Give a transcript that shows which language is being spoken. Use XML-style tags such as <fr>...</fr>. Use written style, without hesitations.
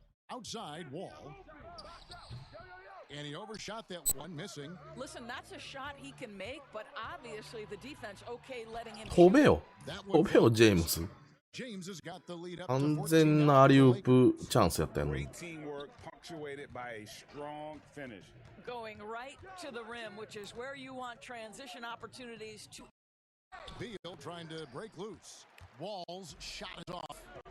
<en>Outside, Wall. And he overshot that one, missing. Listen, that's a shot he can make, but obviously the defense okay letting him</en> <ja>飛べよ。飛べよ、ジェームス。</ja> <en>James has got the lead up</en> <ja>完全なアリウープチャンスやったよね。</ja> <en>Great teamwork punctuated by a strong finish. Going right to the rim, which is where you want transition opportunities to. Beal trying to break loose. Wall's shot is off.</en>